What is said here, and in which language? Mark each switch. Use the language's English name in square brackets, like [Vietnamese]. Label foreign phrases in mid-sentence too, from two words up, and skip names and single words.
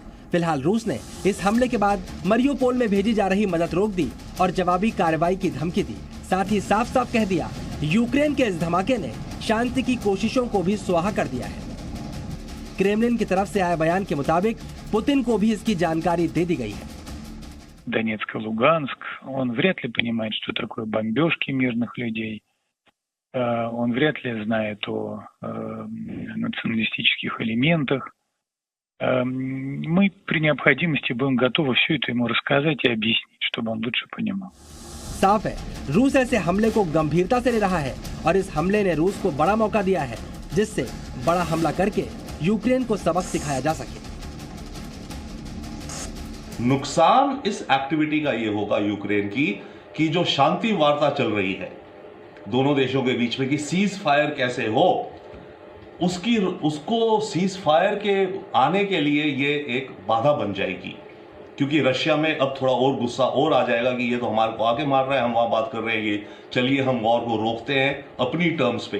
[Hindi] फिलहाल रूस ने इस हमले के बाद मरियोपोल में भेजी जा रही मदद रोक दी और जवाबी कार्रवाई की धमकी दी। साथ ही साफ साफ कह दिया, यूक्रेन के इस धमाके ने शांति की कोशिशों को भी स्वाहा कर दिया है। क्रेमलिन की तरफ से आए बयान के मुताबिक पुतिन को भी इसकी जानकारी दे दी गई है। [Russian] Донецк и Луганск, он вряд ли понимает, что такое бомбежки мирных людей. Он вряд ли знает о националистических элементах. Мы при необходимости будем готовы все это ему рассказать и объяснить, чтобы он лучше понимал. [Hindi] साफ है, रूस ऐसे हमले को गंभीरता से ले रहा है और इस हमले ने रूस को बड़ा मौका दिया है, जिससे बड़ा हमला करके यूक्रेन को सबक सिखाया जा सके। नुकसान इस एक्टिविटी का ये होगा यूक्रेन की कि जो शांति वार्ता चल रही है दोनों देशों के बीच में कि [English] cease fire [Hindi] कैसे हो, उसको [English] cease fire [Hindi] के आने के लिए ये एक बाधा बन जाएगी, क्योंकि रशिया में अब थोड़ा और गुस्सा और आ जाएगा कि ये तो हमारे को आके मार रहा है, हम वहां बात कर रहे हैं कि चलिए हम वॉर को रोकते हैं अपनी टर्म्स पे।